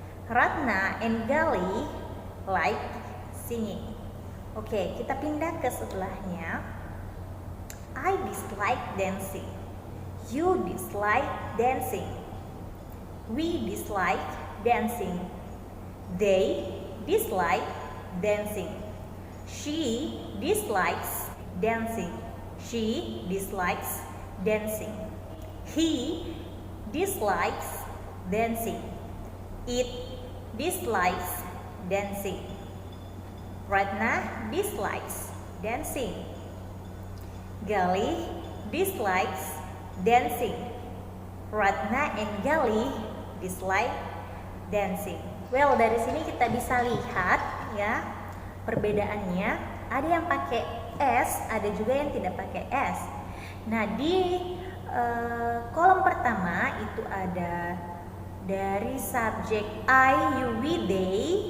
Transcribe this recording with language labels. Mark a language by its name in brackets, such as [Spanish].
[English] Ratna and Gali like singing. [Indonesian] Oke, kita pindah ke sebelahnya. [English] I dislike dancing. You dislike dancing. We dislike dancing. They dislike dancing. She dislikes dancing. She dislikes dancing. He dislikes dancing. It dislikes dancing. Ratna dislikes dancing. Gali dislikes dancing. Ratna and Gali dislike dancing. [Indonesian] Well, dari sini kita bisa lihat ya perbedaannya. Ada yang pakai S, ada juga yang tidak pakai S. Nah, di kolom pertama itu ada dari subjek I, you, we, they.